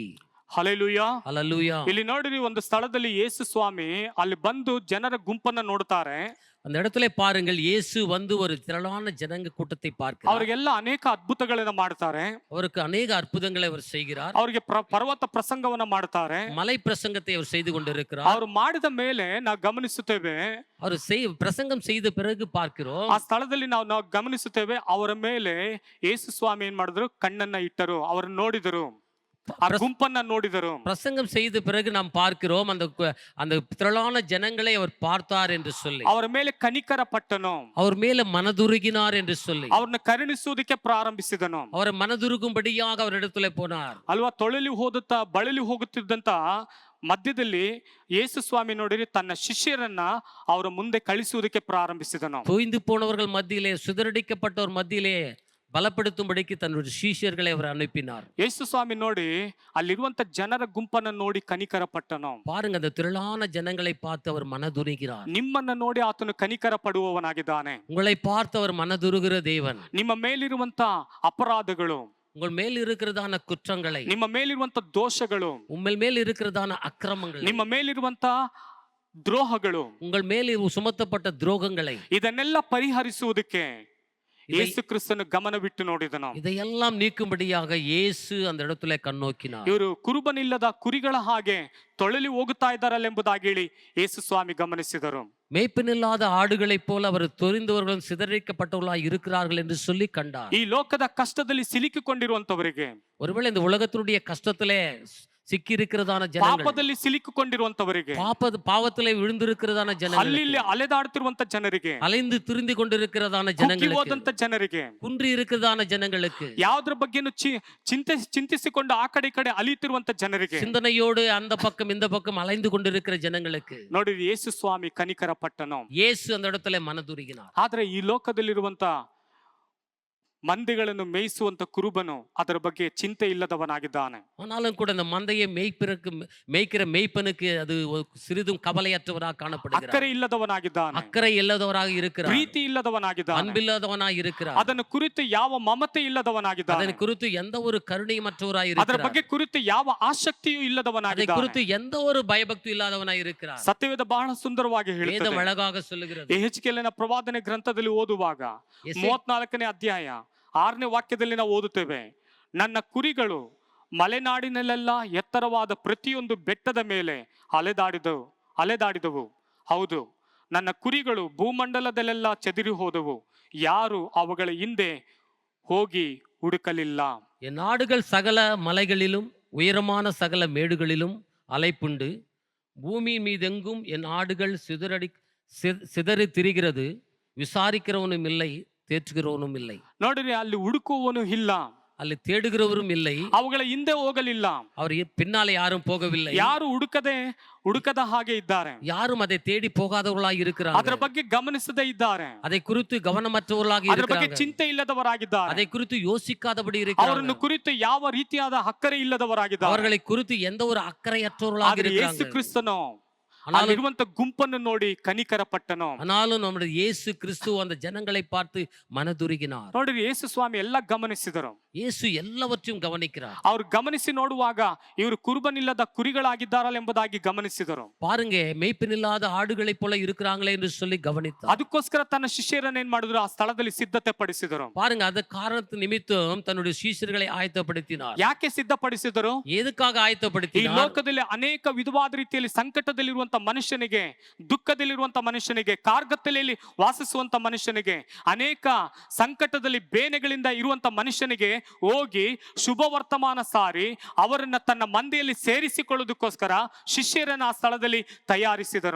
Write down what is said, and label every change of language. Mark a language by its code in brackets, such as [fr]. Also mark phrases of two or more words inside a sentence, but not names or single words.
[kn] ಹಲ್ಲೆಲೂಯಾ, [ta] ஹல்லேலூயா. [kn] ಇಲ್ಲಿ ನೋಡಿರಿ, ಒಂದು ಸ್ಥಳದಲ್ಲಿ ಯೇಸು ಸ್ವಾಮಿ ಅಲ್ಲಿ ಬಂದು ಜನರ ಗುಂಪನ್ನ ನೋಡ್ತಾರೆ. [ta] அந்த இடத்துல பாருங்கள், இயேசு வந்து ஒரு திரளான ஜனங்க கூட்டத்தை பார்க்கிறார். [kn] ಅವರಿಗೆಲ್ಲ ಅನೇಕ ಅದ್ಭುತಗಳನ್ನ ಮಾಡ್ತಾರೆ. [ta] அவருக்கு ಅನೇಕ அற்புதங்களை அவர் செய்கிறார். [kn] ಅವರಿಗೆ ಪರ್ವತ ಪ್ರಸಂಗವನ್ನ ಮಾಡ್ತಾರೆ. [ta] மலை பிரசங்கத்தை அவர் செய்து கொண்டிருக்கிறார். [kn] ಅವರು ಮಾಡಿದ ಮೇಲೆ ನಾವು ಗಮನಿಸುತ್ತೇವೆ, [ta] அவர் பிரசங்கம் செய்த பிறகு பார்க்கிறோம், [kn] ಆ ಸ್ಥಳದಲ್ಲಿ ನಾವು ಗಮನಿಸುತ್ತೇವೆ, ಅವರ ಮೇಲೆ ಯೇಸು ಸ್ವಾಮಿ ಏನ್ ಮಾಡಿದ್ರು, ಕಣ್ಣನ್ನ ಇಟ್ಟರು, ಅವರನ್ನು ನೋಡಿದರು, ಆ ಗುಂಪನ್ನ ನೋಡಿದರು. [ta] பிரசங்கம் செய்த பிறகு நாம் பார்க்கிறோம், அந்த திரளான ஜனங்களை அவர் பார்த்தார் என்று சொல்லி, [kn] ಅವರ ಮೇಲೆ ಕನಿಕರ ಪಟ್ಟನು, [ta] அவர் மேல மனதுருகினார் என்று சொல்லி, [kn] ಅವ್ರನ್ನ ಕರುಣಿಸುವುದಕ್ಕೆ ಪ್ರಾರಂಭಿಸಿದನು. [ta] அவரை மனதுருகும்படியாக அவர் இடத்துல போனார். [kn] ಅಲ್ವಾ, ಬಳಲಿ ಹೋಗುತ್ತಿದ್ದಂತ ಮಧ್ಯದಲ್ಲಿ ಯೇಸು ಸ್ವಾಮಿ ನೋಡಿರಿ, ತನ್ನ ಶಿಷ್ಯರನ್ನ ಅವರ ಮುಂದೆ ಕಳಿಸುವುದಕ್ಕೆ ಪ್ರಾರಂಭಿಸಿದನು. [ta] தொய்ந்து போனவர்கள் மத்தியிலே, சிதறடிக்கப்பட்டவர் மத்தியிலே பலப்படுத்தும்படிக்கு தன்னுடைய சீஷர்களை அவர் அனுப்பினார். [kn] ಯೇಸು ಸ್ವಾಮಿ ನೋಡಿ ಅಲ್ಲಿರುವಂತ ಜನರ ಗುಂಪನ್ನ ನೋಡಿ ಕನಿಕರ ಪಟ್ಟನು. [ta] பாருங்க, அந்த திரளான ஜனங்களை பார்த்து அவர் மனதுருகிறார். [kn] ನಿಮ್ಮನ್ನ ನೋಡಿ ಆತನು ಕನಿಕರ ಪಡುವವನಾಗಿದ್ದಾನೆ. [ta] உங்களை பார்த்து அவர் மனதுருகிற தேவன். [kn] ನಿಮ್ಮ ಮೇಲಿರುವಂತ ಅಪರಾಧಗಳು, [ta] உங்கள் மேல் இருக்கிறதான குற்றங்களை, [kn] ನಿಮ್ಮ ಮೇಲಿರುವಂತ ದೋಷಗಳು, [ta] உங்கள் மேல் இருக்கிறதான அக்கிரமங்கள், [kn] ನಿಮ್ಮ ಮೇಲಿರುವಂತ ದ್ರೋಹಗಳು, [ta] உங்கள் மேல் சுமத்தப்பட்ட துரோகங்களை, [kn] ಇದನ್ನೆಲ್ಲ ಪರಿಹರಿಸುವುದಕ್ಕೆ ಯೇಸು ಕ್ರಿಸ್ತನು ಗಮನವಿಟ್ಟು ನೋಡಿದನು. [ta] இதையெல்லாம் நீக்கும்படியாக இயேசு அந்த இடத்துல கண்ணோக்கினார். [kn] ಇವರು ಕುರುಬನಿಲ್ಲದ ಕುರಿಗಳ ಹಾಗೆ ತೊಳಲಿ ಹೋಗುತ್ತಾ ಇದ್ದಾರಲ್ಲ ಎಂಬುದಾಗಿ ಹೇಳಿ ಯೇಸು ಸ್ವಾಮಿ ಗಮನಿಸಿದರು. [ta] மேய்ப்பனில்லாத ஆடுகளைப் போல அவர் தொரிந்தவர்களும் சிதறடிக்கப்பட்டவர்களாய் இருக்கிறார்கள் என்று சொல்லி கண்டார். [kn] ಈ ಲೋಕದ ಕಷ್ಟದಲ್ಲಿ ಸಿಲುಕಿಕೊಂಡಿರುವಂತವರಿಗೆ, [ta] ஒருவேளை இந்த உலகத்தினுடைய கஷ்டத்திலே சிக்கி இருக்கிறதான ஜனங்கள், [kn] ಪಾಪದಲ್ಲಿ ಸಿಲುಕಿಕೊಂಡಿರುವಂತವರಿಗೆ, [ta] பாவத்திலே விழுந்திருக்கிறதான ஜனங்கள், [kn] ಅಲ್ಲಿ ಅಲೆದಾಡುತ್ತಿರುವಂತ ಜನರಿಗೆ, [ta] அலைந்து திரிந்து கொண்டிருக்கிறதான [kn] ಕುಗ್ಗಿ [ta] ஜனங்களுக்கு, [kn] ಹೋದಂತ ಜನರಿಗೆ, [ta] குன்றி இருக்கிறதான ஜனங்களுக்கு, [kn] ಯಾವ್ದ್ರ ಬಗ್ಗೆನು ಚಿಂತಿಸಿಕೊಂಡು ಆ ಕಡೆ ಈ ಕಡೆ ಅಲಿಯುತ್ತಿರುವಂತ ಜನರಿಗೆ, [ta] சிந்தனையோடு அந்த பக்கம் இந்த பக்கம் அலைந்து கொண்டிருக்கிற ஜனங்களுக்கு [kn] ನೋಡಿ ಯೇಸು ಸ್ವಾಮಿ ಕನಿಕರ ಪಟ್ಟನು. [ta] இயேசு அந்த இடத்துல மனதுருகினார். [kn] ಆದ್ರೆ ಈ ಲೋಕದಲ್ಲಿರುವಂತ ಮಂದೆಗಳನ್ನು ಮೇಯಿಸುವಂತ ಕುರುಬನು ಅದರ ಬಗ್ಗೆ ಚಿಂತೆ ಇಲ್ಲದವನಾಗಿದ್ದಾನೆ. [ta] ஆனாலும் கூட அந்த மந்தையை மேய்க்கிற மேய்ப்பனுக்கு அது சிறிதும் கவலையற்றவராக காணப்படுகிறார். [kn] ಅಕ್ಕರೆ ಇಲ್ಲದವನಾಗಿದ್ದಾನೆ. [ta] அக்கறை இல்லாதவராக இருக்கிறார். [kn] ಪ್ರೀತಿ ಇಲ್ಲದವನಾಗಿದ್ದಾನೆ. [ta] அன்பில்லாதவனாக இருக்கிறார். [kn] ಅದನ್ನು ಕುರಿತು ಯಾವ ಮಮತೆ ಇಲ್ಲದವನಾಗಿದ್ದಾನೆ. [ta] அதன் குறித்து எந்த ஒரு கருணையற்றவராக [kn] ಅದರ [ta] இருக்கிறார். [kn] ಬಗ್ಗೆ ಕುರಿತು ಯಾವ ಆಸಕ್ತಿಯೂ [ta] அதை [kn] ಇಲ್ಲದವನಾಗಿದ್ದಾನೆ. [ta] குறித்து எந்த ஒரு பயபக்தி இல்லாதவனாக இருக்கிறார். [kn] ಸತ್ಯವೇದ ಬಹಳ ಸುಂದರವಾಗಿ [ta] வேதம் [kn] ಹೇಳುತ್ತದೆ. [ta] அழகாக சொல்லுகிறது. [kn] ಯೆಹೆಜ್ಕೇಲನ ಪ್ರವಾದನೆ ಗ್ರಂಥದಲ್ಲಿ ಓದುವಾಗ 34ನೇ ಅಧ್ಯಾಯ 6ನೇ ವಾಕ್ಯದಲ್ಲಿ ನಾವು ಓದುತ್ತೇವೆ, ನನ್ನ ಕುರಿಗಳು ಮಲೆನಾಡಿನಲ್ಲೆಲ್ಲ ಎತ್ತರವಾದ ಪ್ರತಿಯೊಂದು ಬೆಟ್ಟದ ಮೇಲೆ ಅಲೆದಾಡಿದವು. ಹೌದು, ನನ್ನ ಕುರಿಗಳು ಭೂಮಂಡಲದಲ್ಲೆಲ್ಲ ಚೆದರಿ ಹೋದವು, ಯಾರು ಅವುಗಳ ಹಿಂದೆ ಹೋಗಿ ಹುಡುಕಲಿಲ್ಲ. [ta] என் ஆடுகள் சகல மலைகளிலும் உயரமான சகல மேடுகளிலும் அலைப்புண்டு, பூமி மீதெங்கும் என் ஆடுகள் சிதறி திரிகிறது, விசாரிக்கிறவனும் இல்லை, தேற்றுகிறவனும் இல்லை. [kn] ನೋಡ್ರಿ, ಅಲ್ಲಿ ಹುಡುಕುವವನು ಇಲ್ಲ, [ta] ಅಲ್ಲಿ தேடுகிறவரும் இல்லை, [kn] ಅವುಗಳ ಹಿಂದೆ ಹೋಗಲಿಲ್ಲ, [ta] அவர் பின்னாலே யாரும் போகவில்லை, [kn] ಯಾರು ಹುಡುಕದ ಹಾಗೆ ಇದ್ದಾರೆ, [ta] யாரும் அதை தேடி போகாதவர்களாக இருக்கிறார்கள், [kn] ಅದರ ಬಗ್ಗೆ ಗಮನಿಸದೇ ಇದ್ದಾರೆ, [ta] அதை குறித்து கவனமற்றவர்களாக [kn] ಅದರ ಬಗ್ಗೆ [ta] இருக்கிறார்கள், [kn] ಚಿಂತೆ ಇಲ್ಲದವರಾಗಿದ್ದಾರೆ, [ta] அதை குறித்து யோசிக்காதபடி [kn] ಅವರನ್ನು [ta] இருக்கிறார்கள், [kn] ಕುರಿತು ಯಾವ ರೀತಿಯಾದ ಅಕ್ಕರೆ ಇಲ್ಲದವರಾಗಿದ್ದಾರೆ. [ta] அவர்களை குறித்து எந்த ஒரு அக்கறையற்றவர்களாக [kn] ಆದ್ರೆ ಯೇಸು [ta] இருக்கிறார்கள். [kn] ಕ್ರಿಸ್ತನು [ta] ஆனாலும் [kn] ಅಲ್ಲಿರುವಂತ ಗುಂಪನ್ನು ನೋಡಿ ಕನಿಕರ ಪಟ್ಟನು. [ta] ஆனாலும் நம்முடைய இயேசு கிறிஸ்து அந்த ஜனங்களை பார்த்து மனதுருகினார். [kn] ನೋಡ್ರಿ, ಯೇಸು ಸ್ವಾಮಿ ಎಲ್ಲ ಗಮನಿಸಿದರು. [ta] இயேசு எல்லாவற்றையும் கவனிக்கிறார். [kn] ಅವ್ರು ಗಮನಿಸಿ ನೋಡುವಾಗ ಇವರು ಕುರುಬನಿಲ್ಲದ ಕುರಿಗಳಾಗಿದ್ದಾರಲ್ಲ ಎಂಬುದಾಗಿ ಗಮನಿಸಿದರು. [ta] பாருங்க, மேய்ப்பனில்லாத ஆடுகளைப் போல இருக்கிறாங்களே என்று சொல்லி கவனித்தார். [kn] ಅದಕ್ಕೋಸ್ಕರ ತನ್ನ ಶಿಷ್ಯರನ್ನ ಏನ್ ಮಾಡಿದ್ರು, ಆ ಸ್ಥಳದಲ್ಲಿ ಸಿದ್ಧತೆ ಪಡಿಸಿದರು. [ta] பாருங்க, அந்த காரணத்து நிமித்தம் தன்னுடைய சீஷர்களை ஆயத்தப்படுத்தினார். [kn] ಯಾಕೆ ಸಿದ್ಧಪಡಿಸಿದರು? [ta] எதுக்காக [kn] ಈ [ta] ஆயத்தப்படுத்தினார்? [kn] ಲೋಕದಲ್ಲಿ ಅನೇಕ ವಿಧವಾದ ರೀತಿಯಲ್ಲಿ ಸಂಕಟದಲ್ಲಿರುವಂತ ಮನುಷ್ಯನಿಗೆ, ದುಃಖದಲ್ಲಿರುವಂತ ಮನುಷ್ಯನಿಗೆ, ಕಾರ್ಗತ್ತಲೆಯಲ್ಲಿ ವಾಸಿಸುವಂತ ಮನುಷ್ಯನಿಗೆ, ಅನೇಕ ಸಂಕಟದಲ್ಲಿ ಬೇನೆಗಳಿಂದ ಇರುವಂತ ಮನುಷ್ಯನಿಗೆ ಹೋಗಿ ಶುಭ ವರ್ತಮಾನ ಸಾರಿ ಅವರನ್ನ ತನ್ನ ಮಂದೆಯಲ್ಲಿ ಸೇರಿಸಿಕೊಳ್ಳೋದಕ್ಕೋಸ್ಕರ ಶಿಷ್ಯರನ್ನ ಆ ಸ್ಥಳದಲ್ಲಿ ತಯಾರಿಸಿದರು.